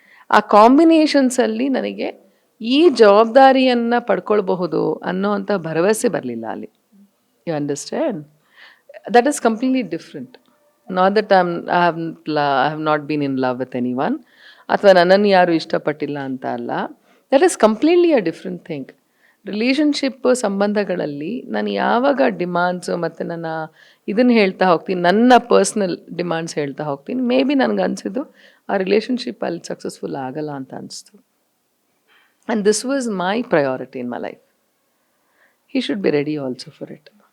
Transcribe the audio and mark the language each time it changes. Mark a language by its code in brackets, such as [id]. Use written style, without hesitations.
[kn] ಆ ಕಾಂಬಿನೇಷನ್ಸಲ್ಲಿ ನನಗೆ ಈ ಜವಾಬ್ದಾರಿಯನ್ನು ಪಡ್ಕೊಳ್ಬಹುದು ಅನ್ನೋವಂಥ ಭರವಸೆ ಬರಲಿಲ್ಲ ಅಲ್ಲಿ. [en] You understand? That is completely different. Not that I have not been in love with anyone, [kn] ಅಥವಾ ನನ್ನನ್ನು ಯಾರು ಇಷ್ಟಪಟ್ಟಿಲ್ಲ ಅಂತ ಅಲ್ಲ. [en] That is completely a different thing. [kn] Relationship ಸಂಬಂಧಗಳಲ್ಲಿ ನಾನು ಯಾವಾಗ ಡಿಮಾಂಡ್ಸು ಮತ್ತು ನನ್ನ ಇದನ್ನು ಹೇಳ್ತಾ ಹೋಗ್ತೀನಿ, ನನ್ನ ಪರ್ಸ್ನಲ್ ಡಿಮಾಂಡ್ಸ್ ಹೇಳ್ತಾ ಹೋಗ್ತೀನಿ, ಮೇ ಬಿ ನನಗೆ ಅನಿಸಿದ್ದು ಆ ರಿಲೇಷನ್ಶಿಪ್ ಅಲ್ಲಿ ಸಕ್ಸಸ್ಫುಲ್ ಆಗಲ್ಲ ಅಂತ ಅನಿಸ್ತು. [en] And this was my priority in my life. He should be ready also for it.